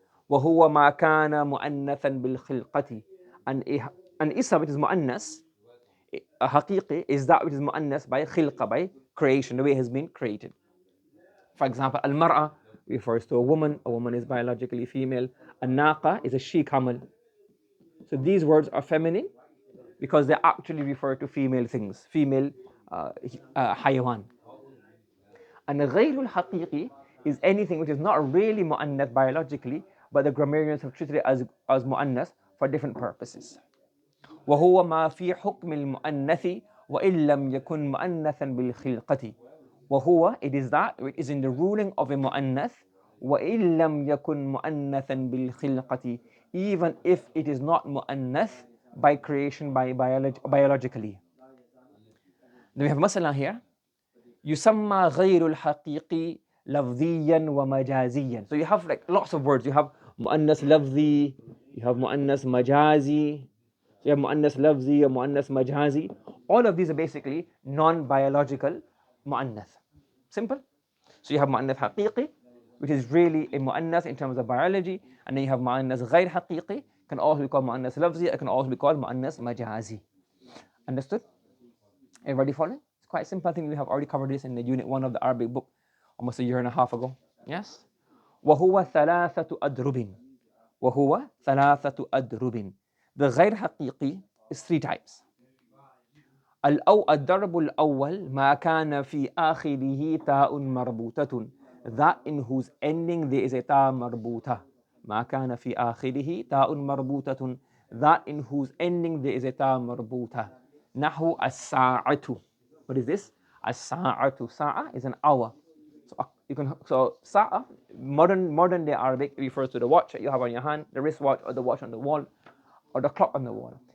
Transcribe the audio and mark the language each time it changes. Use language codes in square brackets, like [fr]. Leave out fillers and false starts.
[ar] وهو ما كان مؤنثا بالخلقة. [en] And ism, which is mu'annas, haqiqi, is that which is mu'annas by khilqa, by creation, the way it has been created. For example, al-mar'a refers to a woman is biologically female. An-naqa is a she-camel. So these words are feminine because they actually refer to female things, female hayawan. And ghayrul haqiqi is anything which is not really mu'annath biologically, but the grammarians have treated it as mu'annath for different purposes. [ar] وهو ما في حكم المؤنث وإن لم يكن مؤنثا بالخلقة. وهو, [en] it is that which is in the ruling of a mu'annath, [ar] وإن لم يكن مؤنثا بالخلقة, [en] even if it is not mu'annath by creation, by biologically. Then we have masala here. [ar] يسمى غير الحقيقي لفظيا ومجازيا. [en] So you have like lots of words. You have mu'annas lafzi, you have mu'annas majazi, you have mu'annas lafzi or mu'annas majazi. All of these are basically non-biological mu'annath. Simple. So you have mu'annath haqiqi, which is really a mu'annath in terms of biology, and then you have mu'annath ghayr haqiqi, can also be called mu'annath lafzi, it can also be called mu'annath majazi. Understood? Everybody following? It's quite simple. I think we have already covered this in the unit 1 of the Arabic book almost a year and a half ago. Yes? [ar] وهو ثلاثة أدرب. وهو ثلاثة أدرب. [en] The غير حقيقي is 3 types. [ar] الضرب الأول ما كان في آخره تاء مربوطة. [en] That in whose ending there is a تاء مربوطة. [ar] ما كان في آخره تاء مربوطة. [en] That in whose ending there is a تاء مربوطة. [ar] نحو الساعة. [en] What is this? [ar] الساعة. [en] Sa'a is an hour. So sa'a, modern day Arabic, refers to the watch that you have on your hand, the wristwatch or the watch on the wall, or the clock on the wall.